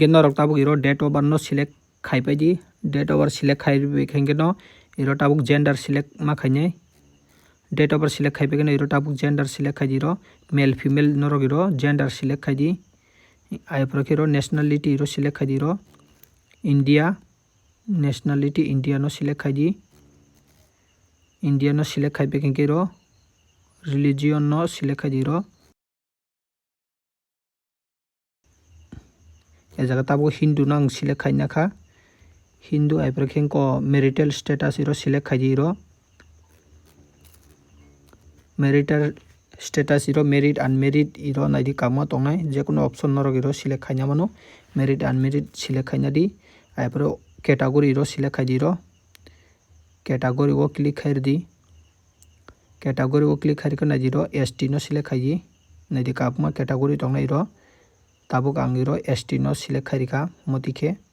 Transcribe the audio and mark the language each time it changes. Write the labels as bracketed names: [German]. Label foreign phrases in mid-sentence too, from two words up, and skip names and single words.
[Kok Borok] नरक ताबुक इरो [English] date of birth [Kok Borok] नो सिलेक्ट खाइबायदि [English] date of birth select [Kok Borok] खाइबे हिंगे न इरो ताबुक [English] gender select [Kok Borok] मा खाइने [English] date of birth select [Kok Borok] खाइबे इरो ताबुक [English] gender select [Kok Borok] खाइदि इरो [English] male female [Kok Borok] नरक इरो [English] gender select [Kok Borok] खाइदि आइप्रखे इरो नेशनलिटी इरो सिलेक्ट खाइदि इरो इंडिया नेशनलिटी इंडिया नो सिलेक्ट खाइदि इंडिया नो सिलेक्ट खाइबे हिंगे इरो रिलीजियन नो सिलेक्ट खाइदि इरो ए जगह ताबो हिंदू नांग सिलेक्ट खाइना खा हिंदू आइप्रखे को [English] marital status [Kok Borok] इरो सिलेक्ट खाइदि इरो मैरिटल स्टेटस इरो [English] married unmarried [Kok Borok] इरो नाइदि कामो तंगनाय जे कोनो ऑप्शन नरक इरो सिलेक्ट खाइना मानो [English] married unmarried select [Kok Borok] खाइना दि आइप्रो कैटेगरी इरो सिलेक्ट खाइदि इरो [English] category o click [Kok Borok] खाइरदि [English] category o click [Kok Borok] खाइरखो नाइदि इरो एसटी नो सिलेक्ट खाइदि नाइदि कापमा कैटेगरी तंगनाय इरो ताबुक आं इरो एसटी नो सिलेक्ट खाइरिका मतिखे